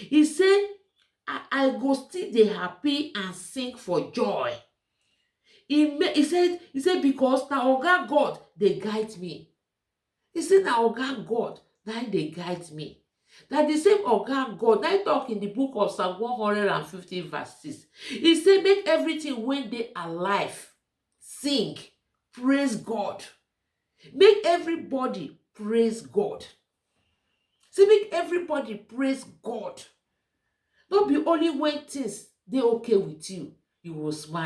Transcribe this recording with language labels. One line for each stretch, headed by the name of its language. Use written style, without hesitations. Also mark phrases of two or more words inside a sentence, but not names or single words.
Nigerian Pidgin: He say, I go still dey happy and sing for joy. He said because na Oga God dey guide me. He said na Oga God na dey guide me. That the same Oga God na talk in the book of Psalm 150 verse 6. He said, make everything when they alive sing, praise God. Make everybody praise God. Say, make everybody praise God. Not be only when things they okay with you, you will smile.